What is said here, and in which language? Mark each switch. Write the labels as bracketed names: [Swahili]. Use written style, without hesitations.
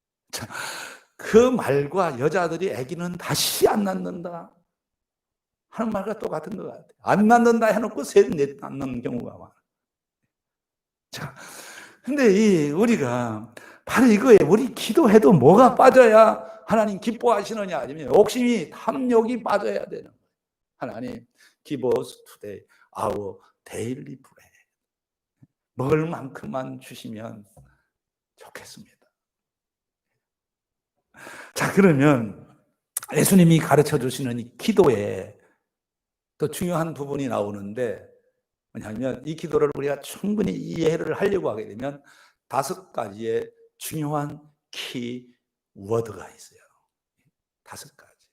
[Korean] 자, 그 말과 여자들이 아기는 다시 안 낳는다 하는 말과 똑같은 것 같아요. 안 낳는다 해놓고 셋 낳는 경우가 많아요. 자, 근데 우리가 바로 이거예요. 우리 기도해도 뭐가 빠져야 하나님 기뻐하시느냐, 아니면 욕심이, 탐욕이 빠져야 되는 거예요. [English] 하나님, give us today our daily bread. [Korean] 먹을 만큼만 주시면 좋겠습니다. 자, 그러면 예수님이 가르쳐 주시는 이 기도에 또 중요한 부분이 나오는데, 뭐냐면 이 기도를 우리가 충분히 이해를 하려고 하게 되면 5가지의 중요한 키워드가 있어요. 5가지.